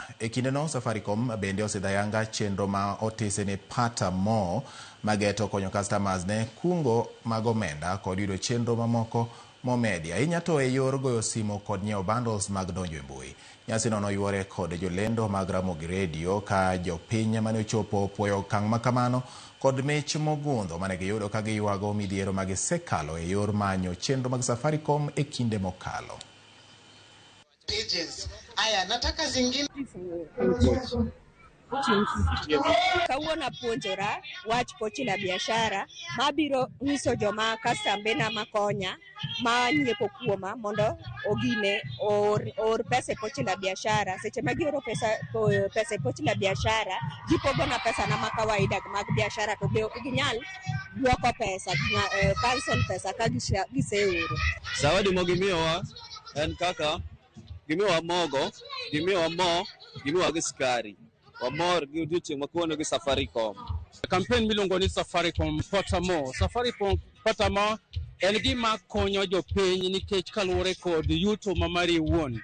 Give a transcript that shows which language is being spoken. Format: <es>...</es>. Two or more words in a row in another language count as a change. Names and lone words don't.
<luo>E kindeno Safaricom bende osedayanga chenro ma otese ne pata mo mageto konyo customers ne kungo mag omenda kod yudo chenro mamoko momedi ahinya to e yor goyo simo kod nyiewo bundles mag donjo e mbui. Nyasi no noywore kod jolendo mag Ramogi Radio ka jopiny mane ochopo puoyo okang' makamano kod mich mogundho mane giyudo ka giywago midhiero magisekalo e yor manyo chenro mag Safaricom e kinde mokalo.</luo> <sw>Aya, nataka zingine</sw> <luo>kawuono puonjora wach pochi la biashara mabiro nyiso joma customer makonya ma nyiepo kuoma mondo ogine or pesa pochi la biashara. Seche ma gioro pesa pochi la biashara gipogo na pesa na makawaida mag biashara to be ok ginyal duoko pesa cancel pesa ka giseoro. Zawadi mogimiyowa en kaka gimiyowa mogo, gimiyowa mo, gimiyowa gi sukari. Wamor gi odiochieng' makono gi Safaricom. Campaign miluongo ni Safaricom pata mo. Safaricom pata mo en gima konyo jopiny nikech kaluwore kod yuto ma mari wuon.</luo>